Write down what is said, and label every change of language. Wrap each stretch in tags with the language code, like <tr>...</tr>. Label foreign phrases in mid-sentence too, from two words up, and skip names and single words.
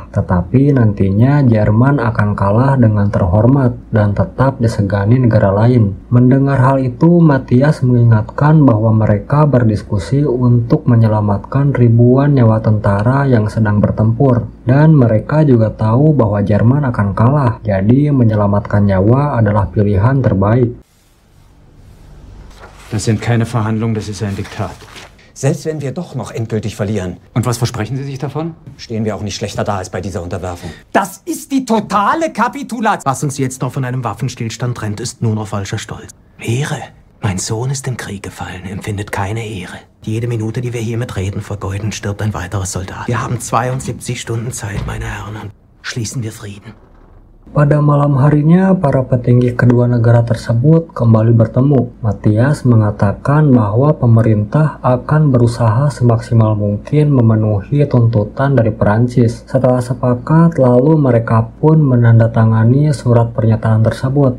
<id>Tetapi nantinya Jerman akan kalah dengan terhormat dan tetap disegani negara lain. Mendengar hal itu, Matthias mengingatkan bahwa mereka berdiskusi untuk menyelamatkan ribuan nyawa tentara yang sedang bertempur. Dan mereka juga tahu bahwa Jerman akan kalah, jadi menyelamatkan nyawa adalah pilihan terbaik.</id> <de>Das sind keine Verhandlungen, das ist ein Diktat. Selbst wenn wir doch noch endgültig verlieren. Und was versprechen Sie sich davon? Stehen wir auch nicht schlechter da als bei dieser Unterwerfung. Das ist die totale Kapitulation. Was uns jetzt noch von einem Waffenstillstand trennt, ist nur noch falscher Stolz. Ehre. Mein Sohn ist im Krieg gefallen, empfindet keine Ehre. Jede Minute, die wir hier mit Reden vergeuden, stirbt ein weiterer Soldat. Wir haben 72 Stunden Zeit, meine Herren, und schließen wir Frieden.</de> <id>Pada malam harinya, para petinggi kedua negara tersebut kembali bertemu. Matthias mengatakan bahwa pemerintah akan berusaha semaksimal mungkin memenuhi tuntutan dari Perancis. Setelah sepakat, lalu mereka pun menandatangani surat pernyataan tersebut.</id>